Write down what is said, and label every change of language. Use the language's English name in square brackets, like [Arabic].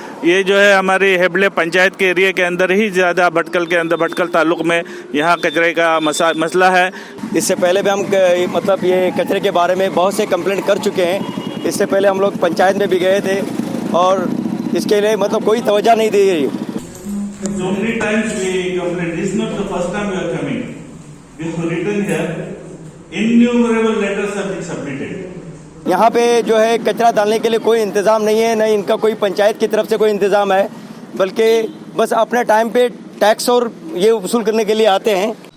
[Hindi] ये जो है हमारी हेबले पंचायत के एरिया के अंदर ही ज़्यादा भटकल ताल्लुक़ में यहाँ कचरे का मसला है। इससे पहले भी हम मतलब ये कचरे के बारे में बहुत से कंप्लेंट कर चुके हैं। इससे पहले हम लोग पंचायत में भी गए थे और इसके लिए मतलब कोई तवज्जो नहीं दी गई। [English] So many times we complain. This is not the first time we are coming. We have written here. Innumerable letters have been submitted. [Hindi] यहाँ पे जो है कचरा डालने के लिए कोई इंतज़ाम नहीं है, न इनका कोई पंचायत की तरफ से कोई इंतज़ाम है, बल्कि बस अपने टाइम पे टैक्स और ये वसूल करने के लिए आते हैं।